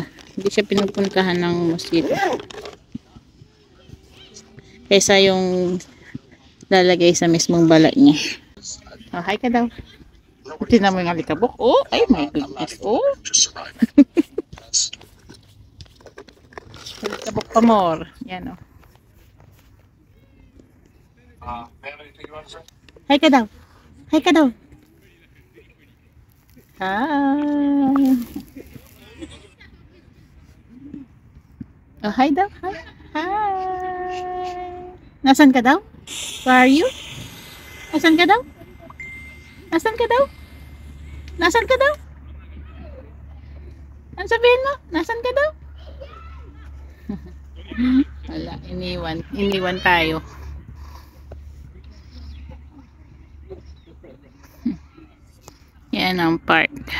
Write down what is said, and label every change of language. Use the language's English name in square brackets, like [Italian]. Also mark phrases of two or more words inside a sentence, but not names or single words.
[Filipino] Hindi siya pinupuntahan ng mosquito. Kaysa yung lalagay sa mismong balat niya. Oh, hi ka daw. Tingnan mo yung alikabok. Oh, ay [English] my goodness. [Filipino] Oh. Alikabok pa more. Yan oh. Hi ka daw. Hi ka daw. Hi. Oh, hi daw. Hi. Hi. Nasaan ka daw? [English] Where are you? [Filipino] Nasaan ka daw? Nasaan ka daw? Nasaan ka daw? Ano sabihin mo? Nasaan ka daw? Wala, iniwan tayo. Yan ang park.